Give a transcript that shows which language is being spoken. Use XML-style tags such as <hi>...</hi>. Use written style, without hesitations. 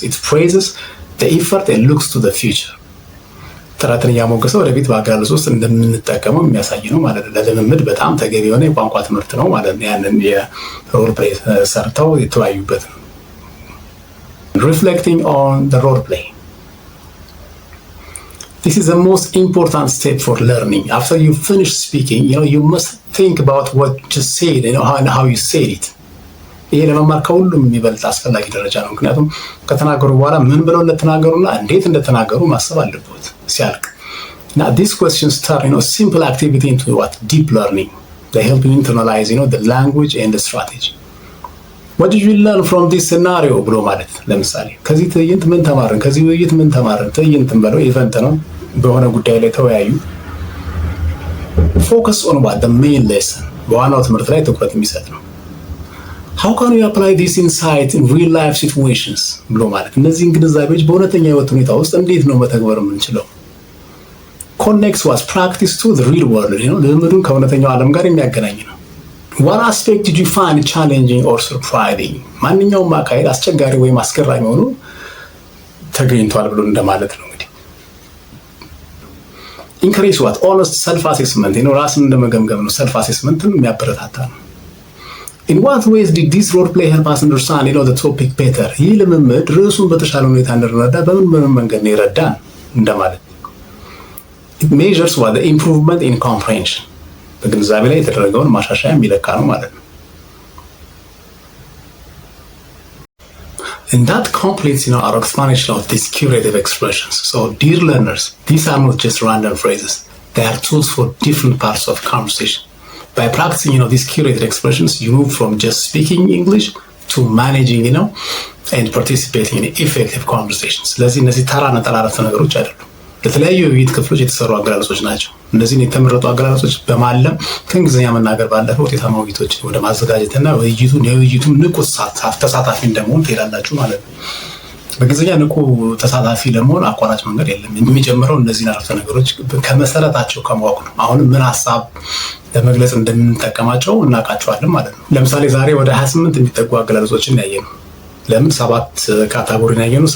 <en>It praises the effort and looks to the future።</en> <am>ጥረትን እያሞገሰ ወደፊት በአገላለጽ ውስጥ እንደምንጠቀመው የሚያሳይ ነው ማለት ነው። ለልምምድ በጣም ተገቢ የሆነ የቋንቋ ትምህርት ነው ማለት ነው። ያንን የሮል ፕሌይ ሰርተው የተወያዩበት ነው።</am> <en>Reflecting on the role play. This is the most important step for learning. After you finish speaking, you must think about what you just said and how you said it.</en> <am>ይሄ ለመማር ከሁሉም የሚበልጥ አስፈላጊ ደረጃ ነው። ምክንያቱም ከተናገሩ በኋላ ምን ብለው እንደተናገሩና እንዴት እንደተናገሩ ማሰብ አለበት ሲያልቅ።</am> <en>Now these questions turn simple activity into deep learning. They help you internalize the language and the strategy. What did you learn from this scenario</en> <am>ብሎ ማለት ለምሳሌ ከዚህ ትዕይንት ምን ተማርን፣ ከዚህ ውይይት ምን ተማርን። ትዕይንትን በለው ኢቨንት ነው፣ በሆነ ጉዳይ ላይ ተወያዩ።</am> <en>Focus on the main lesson።</en> <am>በዋናው ትምህርት ላይ ትኩረት የሚሰጥ ነው።</am> <en>How can you apply this insight in real life situations</en> <am>ብሎ ማለት እነዚህን ግንዛቤዎች በእውነተኛ ህይወት ሁኔታ ውስጥ እንዴት ነው መተግበር የምንችለው?</am> <en>Connects what practice to the real world።</en> <am>ልምዱን ከእውነተኛው ዓለም ጋር የሚያገናኝ ነው።</am> <en>What aspect did you find challenging or surprising?</en> <am>ማንኛውም አካሄድ አስቸጋሪ ወይም አስገራሚ ሆኖ ተገኝቷል ብሎ እንደማለት ነው። እንግዲህ</am> <en>Encourage honest self assessment።</en> <am>ራስን እንደመገምገም ነው። self assessment የሚያበረታታ ነው።</am> <en>In what ways did this role play help us understand the topic better?</en> <am>ይህ ልምምድ ርዕሱን በተሻለ ሁኔታ እንድንረዳ በምን መንገድ ነው ይረዳን እንደማለት።</am> <en>It measures the improvement in comprehension።</en> <am>በግንዛቤ ላይ የተደረገውን ማሻሻያ የሚለካ ነው ማለት ነው።</am> <en>And that completes our explanation of these curative expressions. So dear learners, these are not just random phrases. They are tools for different parts of conversation. By practicing these curated expressions, you move from just speaking English to managing and participating in effective conversations.</en> <am>ስለዚህ እነዚህ ተራ ነጠላ አረፍተ ነገሮች አይደሉም። ለተለያዩ የውይይት ክፍሎች የተሰሩ አገላለጾች ናቸው። እነዚህን የተመረጡ አገላለጾች በማለም ከእንግሊዝኛ መናገር ባለፈ ውጤታማ ውይይቶችን ወደ ማዘጋጀትና የውይይቱን ንቁ ተሳታፊ እንደመሆን ትሄዳላችሁ ማለት ነው። በእንግሊዝኛ ንቁ ተሳታፊ ለመሆን አቋራጭ መንገድ የለም። የሚጀምረው እነዚህን አረፍተ ነገሮች ከመሰረታቸው ከማወቅ ነው። አሁንም ምን ሀሳብ ለመግለጽ እንደምንጠቀማቸው እናውቃቸዋለን ማለት ነው። ለምሳሌ ዛሬ ወደ 28 የሚጠጉ አገላለጾችን ያየነው። ለምን 7 ካታጎሪ ያየነው?</am>